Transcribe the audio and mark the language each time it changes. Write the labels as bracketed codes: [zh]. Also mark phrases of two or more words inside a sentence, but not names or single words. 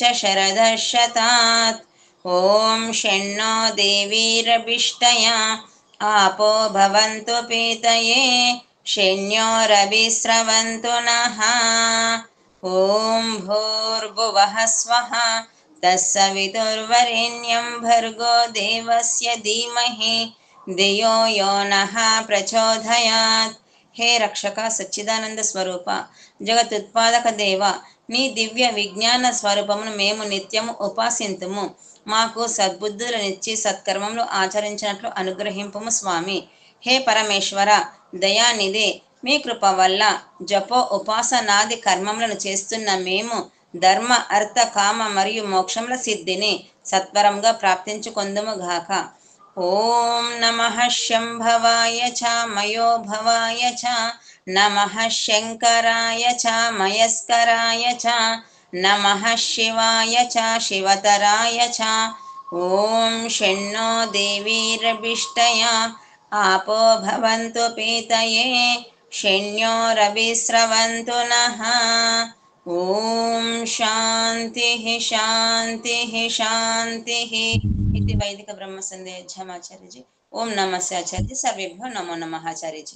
[sa] शरदः शतात् ॐ षण्णो देवीरभिष्टया आपो भवन्तु पीतये षण्योरभिस्रवन्तु नः ॐ भूर्भुवः स्वः तत्सवितुर्वरेण्यं भर्गो देवस्य धीमहि धियो यो नः प्रचोदयात्। [hi] हे रक्षक सच्चिदानंद स्वरूप जगत्उत्पादक देव [te] నీ దివ్య విజ్ఞాన స్వరూపమును మేము నిత్యము ఉపాసింతుము. మాకు సద్బుద్ధులనిచ్చి సత్కర్మములు ఆచరించినట్లు అనుగ్రహింపుము స్వామి. హే పరమేశ్వర దయానిధి, మీ కృప వల్ల జపో ఉపాసనాది కర్మములను చేస్తున్న మేము ధర్మ అర్థ కామ మరియు మోక్షముల సిద్ధిని సత్వరంగా ప్రాప్తించుకొందుము గాక. [sa] ఓం నమః శంభవాయ చ మయోభవాయ చ నమః శంకరాయ చ మయస్కరాయ చ నమః శివాయ చ శివతరాయ చ ఓం షణ్ణో దేవీరభిష్టయ आपो भवन्तु पीतये शन्यो रविस्रवन्तु नः ओम शान्तिः शान्तिः शान्तिः इति वैदिक ब्रह्म संदेहमाचार्य जी। [hi] ओम नमस्ते आचार्य जी, [sa] सर्वेभ्यो नमो नमः [hi] आचार्य जी।